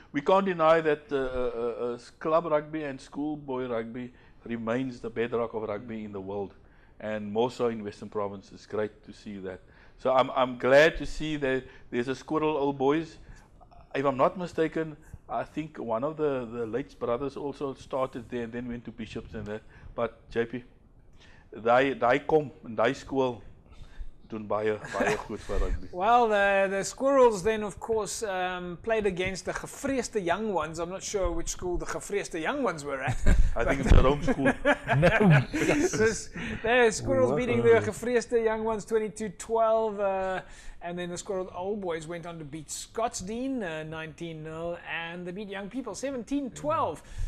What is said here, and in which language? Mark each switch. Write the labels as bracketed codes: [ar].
[en] We can't deny that club rugby and schoolboy rugby remains the bedrock of rugby in the world, and more so in Western Province. It's great to see that. So I'm glad to see that there's a Squirrel old boys. If I'm not mistaken, I think one of the late brothers also started there and then went to Bishops and that. [af] But JP, daai kom en daai skool doen baie goed vir rugby. [en] Well, the Squirrels then of course played against the Gevreesde Young Ones. I'm not sure which school the Gevreesde Young Ones were at. I think it's their own school. The Squirrels beating the Gevreesde Young Ones 22-12. And then the Squirrel Old Boys went on to beat Scottsdene 19-0, and they beat Young People 17-12.